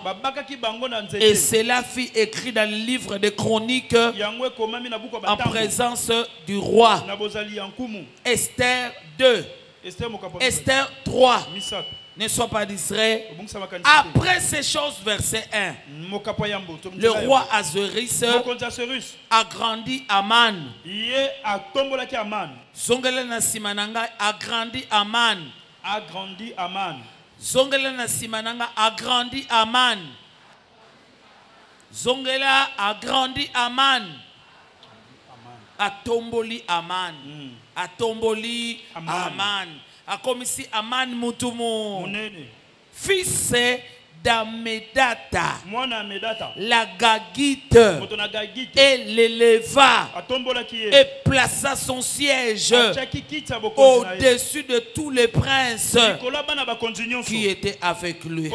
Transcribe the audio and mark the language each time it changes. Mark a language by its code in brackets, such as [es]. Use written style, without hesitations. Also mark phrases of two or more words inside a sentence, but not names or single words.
[fr] Et cela fut écrit dans le livre des chroniques en présence du roi. Esther 2. Esther 3. Ne sois pas distrait. Après ces choses, verset 1. Le roi Ahasuérus agrandit Aman. [ln] Zongela na simananga agrandit Aman. [fr] Agrandit Aman. [ln] Zongela na simananga agrandit Aman. Zongela agrandit Aman. Atomboli Aman. Atomboli Aman. Akomisi Aman mutumu. [fr] Fils d'Amedata, la Gagite, et l'éleva et plaça son siège au-dessus de tous les princes qui étaient avec lui.